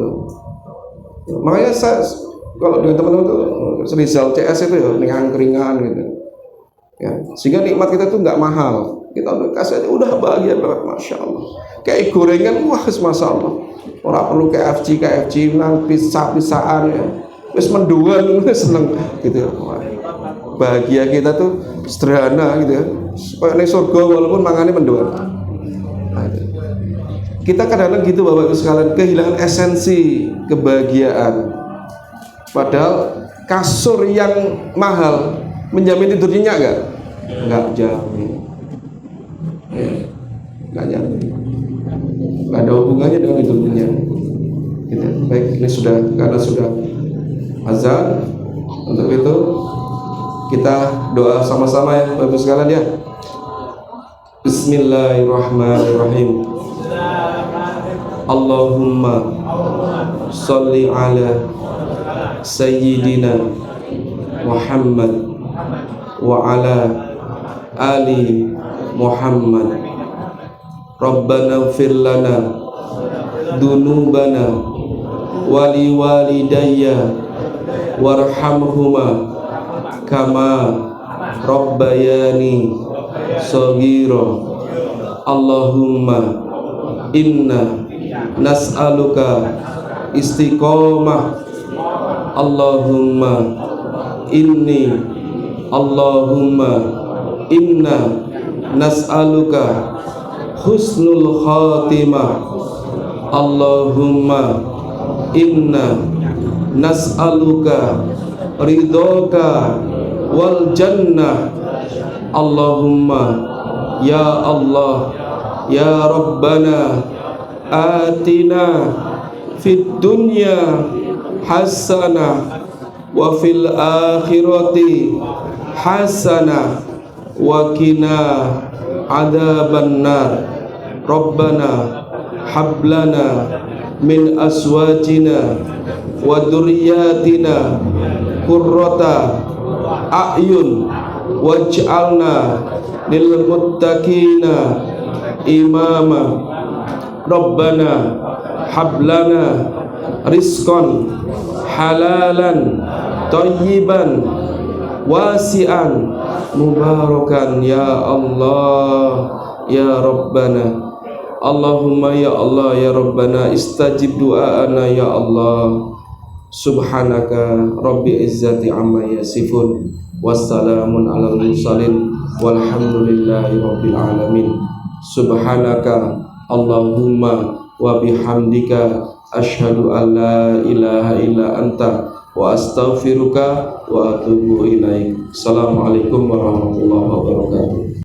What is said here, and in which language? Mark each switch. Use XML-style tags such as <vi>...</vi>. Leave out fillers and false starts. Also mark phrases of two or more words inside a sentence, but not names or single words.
<id>Makanya saya kalau dengan teman-teman tuh Rizal CS itu ya ringan-ringan gitu. Ya, sehingga nikmat kita tuh nggak mahal. Kita udah kasih aja udah bahagia banget,</id> <ar>ما شاء الله.</ar> <id>Kayak gorengan, wah</id> <ar>ما شاء الله.</ar> <id>Orang perlu KFC</id> <jv>nang pisah-pisahan</jv> <id>ya.</id> <jv>Wis menduan, seneng gitu.</jv> <id>Wah, bahagia kita tuh sederhana gitu ya. Kayak ning surga walaupun mangannya menduan. Nah, kita kadang-kadang gitu Bapak Ibu sekalian, kehilangan esensi kebahagiaan. Padahal kasur yang mahal menjamin tidur nyenyak nggak? Nggak jamin. Ya, nggak jamin. Nggak ada hubungannya dengan tidur nyenyak. Gitu. Baik, ini karena sudah azan. Untuk itu kita doa sama-sama ya Bapak Ibu sekalian ya.</id> <ar>بسم الله الرحمن الرحيم. اللهم صل على سيدنا محمد وعلى آل محمد. ربنا اغفر لنا ذنوبنا ولوالدي وارحمهما كما ربياني صغيرا. اللهم إنا نسألك الاستقامة. اللهم إنا نسألك حسن الخاتمة. اللهم إنا نسألك رضاك والجنة. اللهم يا الله يا ربنا آتنا في الدنيا حسنة وفي الآخرة حسنة وقنا عذاب النار. ربنا هب لنا من أزواجنا وذرياتنا قرة أعين واجعلنا للمتقين إماما. ربنا هب لنا رزقا حلالا طيبا واسعا مباركا يا الله يا ربنا. اللهم يا الله يا ربنا استجب دعاءنا يا الله. سبحانك رب العزة عما يصفون وسلام على المرسلين والحمد لله رب العالمين. سبحانك اللهم وبحمدك أشهد أن لا إله إلا أنت وأستغفرك وأتوب إليك. السلام عليكم ورحمة الله وبركاته.</ar>